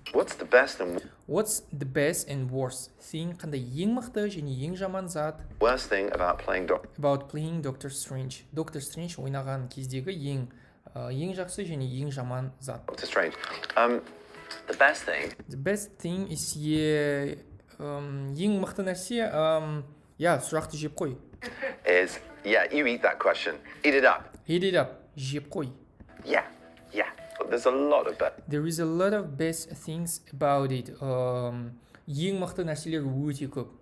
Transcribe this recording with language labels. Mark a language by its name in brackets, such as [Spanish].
[English] What's the best and worst thing? [Kazakh] Қандай ең мықты және ең жаман зат? [English] Worst thing about playing Doctor Strange. [Kazakh] Doctor Strange ойнаған кездегі ең жақсы және ең жаман зат. [English] Doctor Strange. The best thing is [Kazakh] ең мықты нәрсе, сұрақты жеп қой. [English] Is, you eat that question. Eat it up. [Kazakh] Жеп қой. [English] Yeah. There's a lot of best. There is a lot of best things about it. [Kazakh] Ең мықты нәрселер өте көп.